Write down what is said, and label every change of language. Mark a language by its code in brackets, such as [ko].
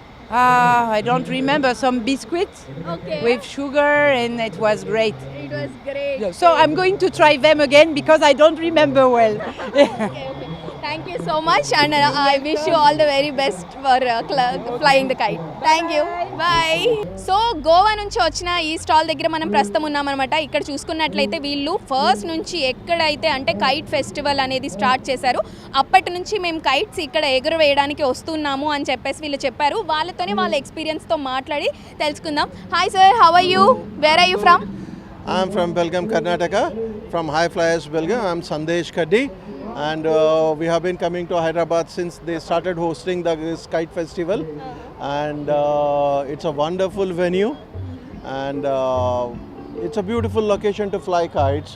[en] I don't remember, some biscuits Okay. with sugar, and it was great. It was great. So I'm going to try them again because I don't remember well. Okay, okay. Thank you so much, and I wish you all the very best for flying the kite. Thank you. Bye. [te] So Goa నుంచి వచ్చిన ఈ stall దగ్గర మనం ప్రస్తుతం ఉన్నామన్నమాట. ఇక్కడ చూసుకున్నట్లయితే వీళ్ళు first నుంచి ఎక్కడైతే అంటే కైట్ ఫెస్టివల్ అనేది స్టార్ట్ చేశారు, అప్పటి నుంచి మేము కైట్స్ ఇక్కడ ఎగురవేయడానికి వస్తున్నాము అని చెప్పేసి వీళ్ళు చెప్పారు. వాళ్ళతోనే వాళ్ళ ఎక్స్పీరియన్స్తో మాట్లాడి తెలుసుకుందాం. [en] Hi sir, how are you? Where are you from? I'm from Belgaum, Karnataka, from High Flyers Belgaum. I'm Sandesh Kaddi, and we have been coming to Hyderabad since they started hosting this kite festival, and it's a wonderful venue, and it's a beautiful location to fly kites.